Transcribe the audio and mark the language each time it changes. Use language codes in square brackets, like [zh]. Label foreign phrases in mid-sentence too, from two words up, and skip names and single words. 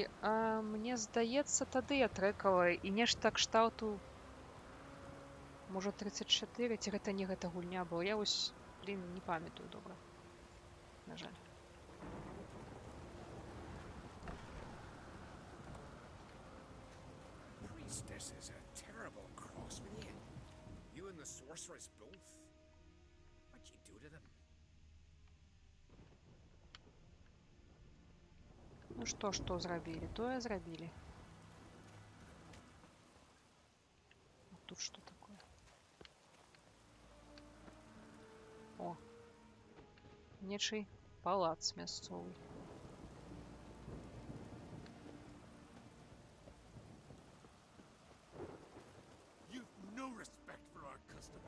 [be] мне здаецца, тады я трэкала, і нешта кшталту Можа 34, ці гэта не гэта гульня, бо я вось, блін, не памятаю добра. На жаль. [en] Priestess is a terrible cross with you. You and the sorceress both. What'd you do to them? [be] Ну што зрабілі? Тое зрабілі. А тут што такое? О. Нечый палац мясцовы. [en] You've no respect for our customs.